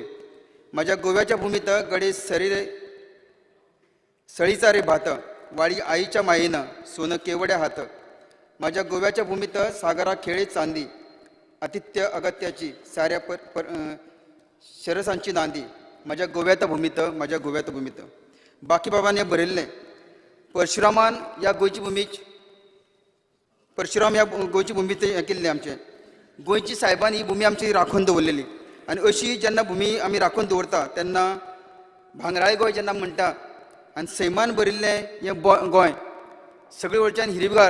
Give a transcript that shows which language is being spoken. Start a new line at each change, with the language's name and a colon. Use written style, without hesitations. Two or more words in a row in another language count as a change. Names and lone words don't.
Marathi: माझ्या गोव्याच्या भूमीत गडे सळीचा रे भात, वाळी आईच्या मायेनं सोनं केवड्या हात. माझ्या गोव्याच्या भूमीत सागरा खेळे चांदी, आतिथ्य अगत्याची साऱ्या शरसांची नांदी. माझ्या गोव्यात
Konkani: भूमीत बाकी बाबांनी बरयल्लें, परशुरामान या गोंयची भूमीच, परशुराम ह्या गोंयची भूमीत हें केल्लें आमचें. गोंयची सायबान ही भूमी आमची राखून दवरलेली आनी अशी जेन्ना भूमी आमी राखून दवरता तेन्ना भांगराळी गोंय जेन्ना म्हणटा आनी सैमान बरिल्लें हें गोंय सगळे वटच्यान हिरवीगार.